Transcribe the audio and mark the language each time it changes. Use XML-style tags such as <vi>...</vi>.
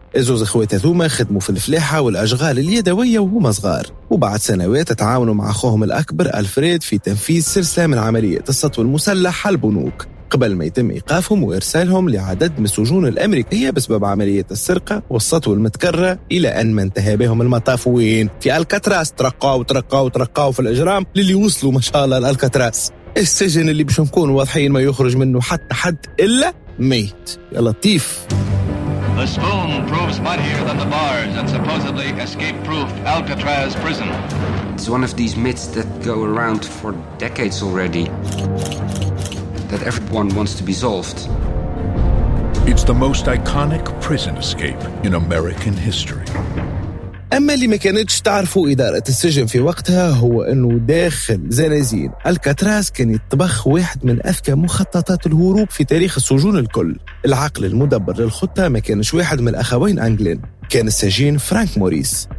<ar>الزوز أخوات ذوما خدموا في الفلاحة والأشغال اليدوية وهما صغار، وبعد سنوات تعاونوا مع أخوهم الأكبر ألفريد في تنفيذ سلسلة من عملية السطو المسلح على البنوك قبل ما يتم إيقافهم وإرسالهم لعدد من السجون الأمريكية بسبب عملية السرقة والسطو المتكرة، إلى أن ما انتهى بهم المطاف وين؟ في ألكاتراس. ترقوا وترقوا وترقوا في الإجرام للي وصلوا ما شاء الله لألكاتراس، السجن اللي باش نكون واضحين ما يخرج منه حتى حد إلا ميت. يا لطيف.</ar> <en>The spoon proves muddier than the bars and supposedly escape-proofed Alcatraz prison. It's one of these myths that go around for decades already that everyone wants to be solved. It's the most iconic prison escape in American history.</en> <ar>أما اللي ما كانتش تعرفوا إدارة السجن في وقتها هو أنه داخل زنازين الكاتراس كان يطبخ واحد من أذكى مخططات الهروب في تاريخ السجون الكل. العقل المدبر للخطة ما كانش واحد من الأخوين أنجلين، كان السجين فرانك موريس.</ar>